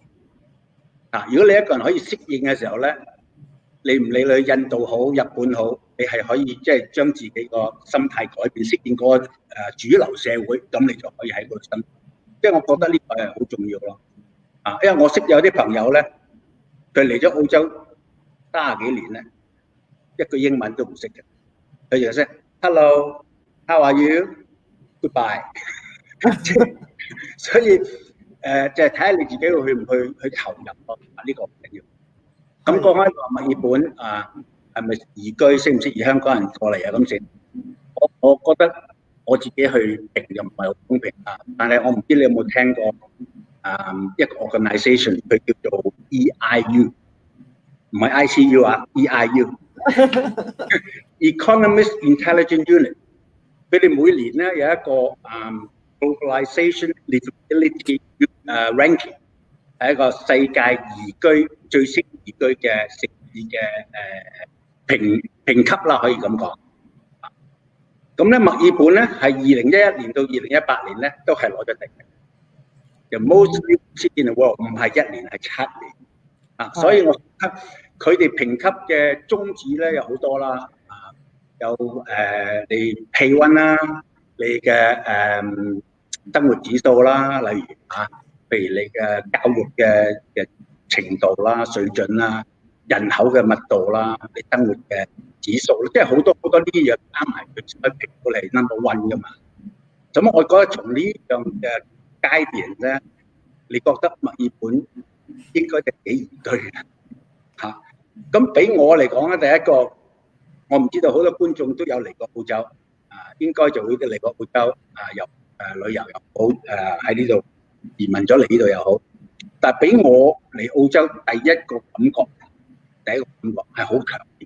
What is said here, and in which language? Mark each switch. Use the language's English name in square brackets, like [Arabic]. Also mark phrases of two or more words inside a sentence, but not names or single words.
[Cantonese] 如果你一個人可以適應嘅時候咧，你唔理你印度好、日本好，你係可以即係將自己個心態改變，適應個主流社會，咁你就可以喺嗰度生活。即係我覺得呢個係好重要咯，因為我識有啲朋友咧，佢嚟咗澳洲30幾年咧，一句英文都唔識嘅，佢就識 [English] Hello，How are you？Goodbye。 [Cantonese] 所以就係睇下你自己去唔去投入咯，呢個唔緊要。咁講開話墨爾本係咪宜居，適唔適宜香港人過嚟啊？咁先，我覺得。我自己去評又唔係好公平但係我唔知你有冇聽過一個 organisation 佢叫做 EIU， 唔係 ICU EIU Economist Intelligence Unit，佢哋每年咧有一個 [English] globalization livability ranking， [Cantonese] 係一個世界宜居最適宜居嘅城市嘅評級啦，可以咁講。咁咧，墨爾本咧係2011年到2018年咧都係攞咗第一，就 [English] most lived city in the world， [Cantonese] 唔係 1年係7年所以我覺得佢哋評級嘅宗旨咧有好多啦，有你氣温啦，你嘅生活指數啦，例如譬如你嘅教育嘅程度啦、水準啦、人口嘅密度啦、你生活嘅指數，即係好多呢啲嘢加埋佢先可以評到你 [English] number one [Cantonese] 噶嘛。咁我覺得從呢樣嘅階段咧，你覺得墨爾本應該係幾宜居嘅咁俾我嚟講咧，第一個我唔知道好多觀眾都有嚟過澳洲應該就會嚟過澳洲又旅遊又好喺呢度移民咗嚟呢度又好，但係俾我嚟澳洲第一個感覺係好強烈。